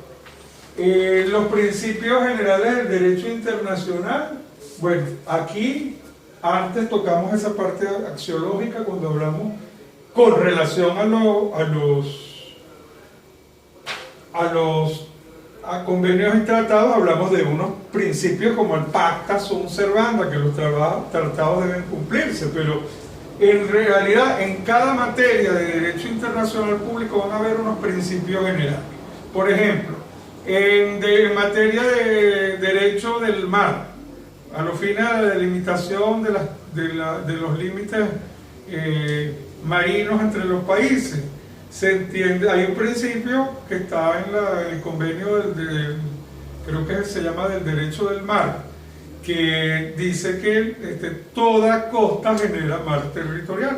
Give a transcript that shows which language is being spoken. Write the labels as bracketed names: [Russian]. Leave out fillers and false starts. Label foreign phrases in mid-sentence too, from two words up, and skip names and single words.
[Spanish] Los principios generales del derecho internacional, bueno, aquí antes tocamos esa parte axiológica cuando hablamos con relación a convenios y tratados, hablamos de unos principios como el [Latin] pacta sunt servanda, [Spanish] que los tratados deben cumplirse, pero en realidad en cada materia de derecho internacional público van a haber unos principios generales. Por ejemplo, en materia de derecho del mar, a los fines de la delimitación de los límites marinos entre los países, se entiende, hay un principio que está en el convenio creo que se llama del derecho del mar, que dice que toda costa genera mar territorial.